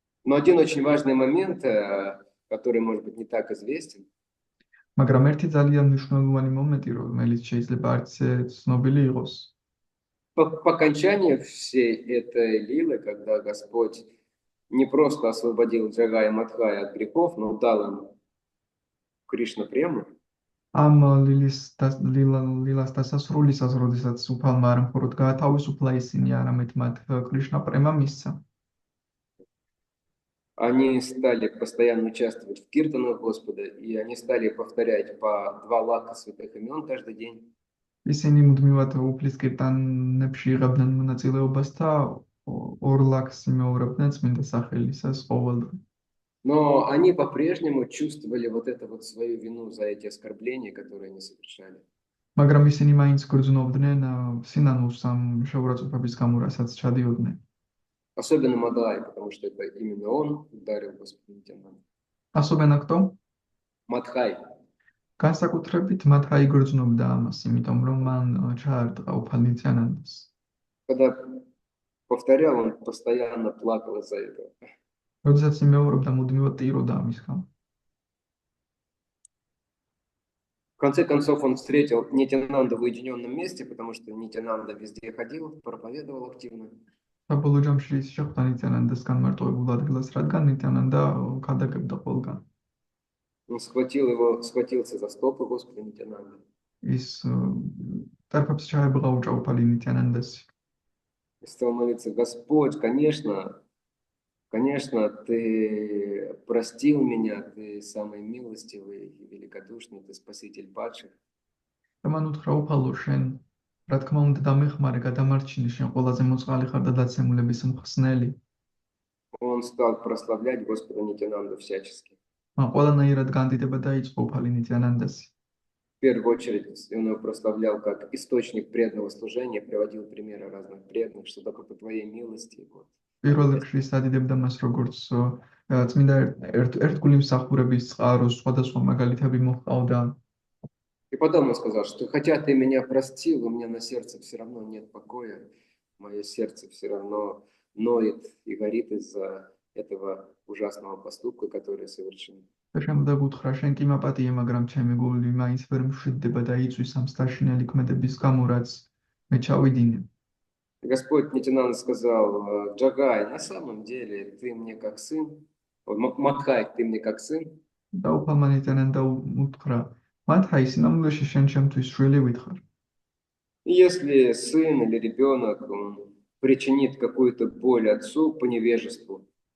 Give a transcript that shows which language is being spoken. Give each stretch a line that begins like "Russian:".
Russian: Но один очень важный момент, который, может быть, не так известен,
Georgian: მაგრამ ერთი ძალიან მნიშვნელოვანი მომენტი, რომელიც შეიძლება არც ცნობილი იყოს.
Russian: по окончании всей этой лилы, когда Господь не просто освободил Джагая и Мадхая от грехов, но дал им Кришна прему,
Georgian: ამ ლილას დასასრულისას, როდესაც უფალმა არ მხოლოდ გაათავისუფლა ისინი, არამედ მათ კრიშნა პრემა მისცა.
Russian: они стали постоянно участвовать в киртанах Господа, и они стали повторять по 2 лака святых имен каждый день.
Georgian: ისინი მუდმივად უფლის კირტანებში იღებდნენ მონაწილეობას და 2 ლაქს იმეორებდნენ წმინდა სახელისას ყოველდღე.
Russian: Но они по-прежнему чувствовали вот эту вот свою вину за эти оскорбления, которые они совершали.
Georgian: მაგრამ ისინი მაინც გრძნობდნენ სინანულს ამ შეურაცხყოფების გამო, რასაც ჩადიოდნენ.
Russian: Особенно Мадхай, потому что это именно он ударил Господа Нитянанда. ასობენ აქტო Мадхай.
Georgian: განსაკუთრებით მათ აიგრძნობდა ამას, იმიტომ რომ მან ჩაარტყა უფალ ნიტიანანდას.
Russian: Когда повторял, он постоянно плакал из-за этого.
Georgian: როდესაც იმეორებდა, მუდმივად ტიროდა ამის გამო.
Russian: В конце концов, он встретил Нитянанда в уединенном месте, потому что Нитянанда везде ходил, проповедовал активно.
Georgian: საბოლოო ჯამში ის შეხვდა ნიტიანანდას განმარტოებულ ადგილას, რადგან ნიტიანანდა ქადაგებდა ყველგან.
Russian: Он схватился за стопы Господа Нитянанда.
Georgian: ის ტერფებს ჩაებღაუჭა უფალი ნიტიანანდას.
Russian: И стал молиться: Господь, конечно, ты простил меня, ты самый милостивый и великодушный, ты спаситель падших.
Georgian: და მან უთხრა უფალო, შენ რა თქმა უნდა დამეხმარე, გადამარჩინე, შენ ყველაზე მოწყალე ხარ და დაცემულების მხსნელი.
Russian: Он стал прославлять Господа Нитянанду всячески.
Georgian: მან ყველანაირად განდიდება დაიწყო უფალი ნიტიანანდასი.
Russian: В первую очередь он его прославлял как источник преданного служения, приводил примеры разных преданных, что только по твоей милости. Вот.
Georgian: პირველ რიგში სადიდებდა მას როგორც წმინდა ერთგული მსახურების წყაროს სხვადასხვა მაგალითები მოჰყავდა.
Russian: И потом он сказал, что хотя ты меня простил, у меня на сердце все равно нет покоя, мое сердце все равно ноет и горит из-за этого ужасного поступка, который совершил.
Georgian: და შემდგომ უთხრა, შენ კი მაპატიე, მაგრამ ჩემი გული მაინც ვერ მშვიდდება და იწვის ამ სტაშინელი ქმედების გამო, რაც მე ჩავიდინე.
Russian: Господь Нитянанда сказал: Джагай, на самом деле ты мне как сын, Мадхай, ты мне как сын.
Georgian: და უფალმა ნიტიანანდა უთხრა, მადჰაი, სინამდვილეში შენ ჩემთვის შვილი ვითხარ.
Russian: Если сын или ребенок причинит какую-то боль отцу по невежеству,